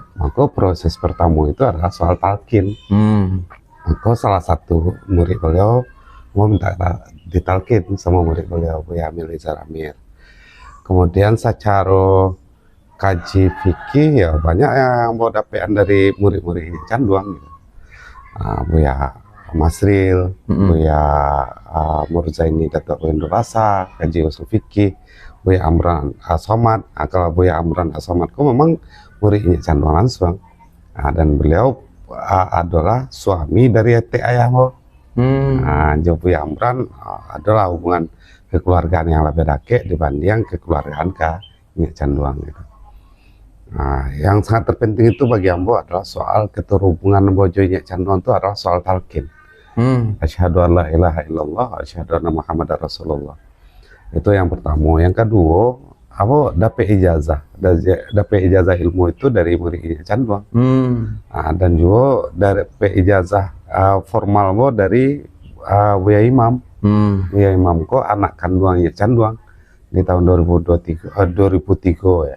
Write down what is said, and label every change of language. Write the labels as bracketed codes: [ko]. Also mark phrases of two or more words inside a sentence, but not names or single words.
[id] maka proses pertama itu adalah soal talqin. Maka salah satu murid beliau mau minta ditalqin sama murid beliau Buya Amilizar Amir. Kemudian secara kaji fikih ya banyak yang mau dapetan dari murid-murid Canduang gitu. Buya Masril, Buya Murzaini Datuk Windu Basa, kaji usul fikih, Buya Amran As-Somad. Kalau Buya Amran As-Somad kok memang muridnya Canduang langsung. Dan beliau adalah suami dari Ete Ayahmo. Buya Amran adalah hubungan kekeluargaan yang lebih dekat dibanding kekeluargaan ke Canduang gitu. Yang sangat terpenting itu bagi Ambo adalah soal keterhubungan bojonya Canduang itu adalah soal talqin. [ar] أشهد أن لا إله إلا الله، أشهد أن محمدا رسول الله. [id] Itu yang pertama. Yang kedua, Ambo dapat ijazah ilmu itu dari muridnya Canduang. Dan juga dapat ijazah formal Ambo dari Buya Imam. Buya Imam kok anak kandungnya Canduang di tahun 2003 ya.